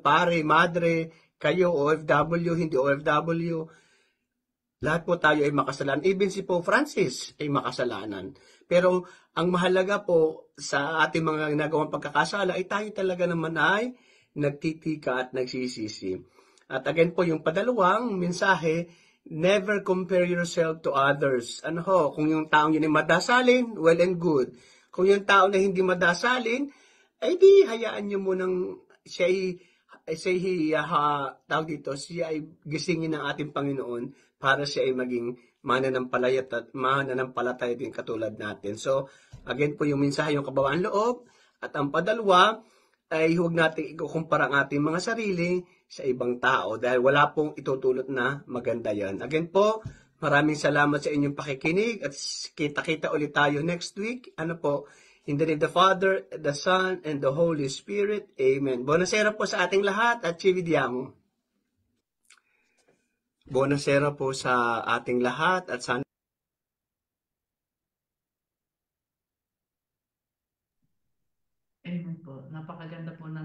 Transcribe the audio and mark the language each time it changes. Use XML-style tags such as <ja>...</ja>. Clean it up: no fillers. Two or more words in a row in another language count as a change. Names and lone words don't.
<tl>Pare, madre, kayo, OFW, hindi OFW, lahat po tayo ay makasalanan. Even si Pope Francis ay makasalanan. Pero ang mahalaga po sa ating mga ginagawang pagkakasala ay tayo talaga naman ay nagtitika at nagsisisi. At again po, yung padalawang mensahe,</tl> <en>never compare yourself to others.</en> <tl>Kung yung taong yun ay madasalin,</tl> <en>well and good.</en> <tl>Kung yung tao na hindi madasalin, ay di hayaan nyo munang siya ay gisingin ng ating Panginoon para siya ay maging mananampalataya din katulad natin. So, again po yung mensahe, yung kabawaan loob, at ang padalwa ay huwag natin ikukumpara ang ating mga sarili sa ibang tao dahil wala pong itutulot na maganda yan. Again po, maraming salamat sa inyong pakikinig at kita-kita ulit tayo</tl> <en>next week. In the name of the Father, the Son, and the Holy Spirit.</en> <tl>Amen. Buonasera po sa ating lahat at</tl> <it>ci vediamo.</it> <tl>Buonasera po sa ating lahat at sana Amen po. Napakaganda</tl>